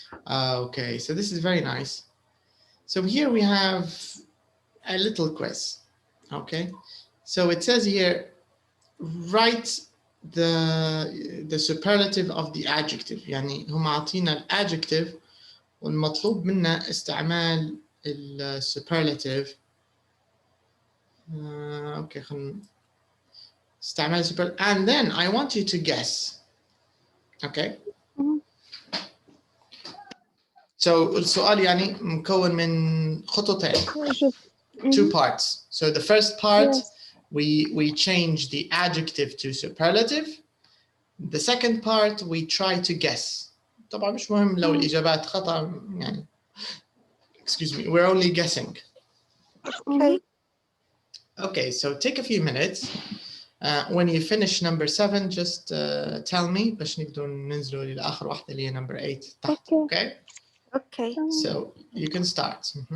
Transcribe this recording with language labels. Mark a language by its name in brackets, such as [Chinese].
[English] Okay, so this is very nice. So here we have a little quiz. Okay, so it says here, write the superlative of the adjective. [Arabic] يعني هم عاطينا الادجective والمطلوب منا استعمال السوبرلاتيف. اوكي خلينا استعمال [English] super, and then I want you to guess. Okay. [Arabic] So السؤال يعني مكون من خطوتين. [English] Two parts. So the first part, we change the adjective to superlative. The second part, we try to guess. [Arabic] طبعا مش مهم لو الإجابات خطأ يعني. [English] Excuse me, we're only guessing. Okay. Okay, so take a few minutes. When you finish number 7, just tell me [Arabic] باش نقدر ننزلوا للآخر واحدة اللي هي [English] number 8 [Arabic] تحت. [English] Okay? Okay. So you can start.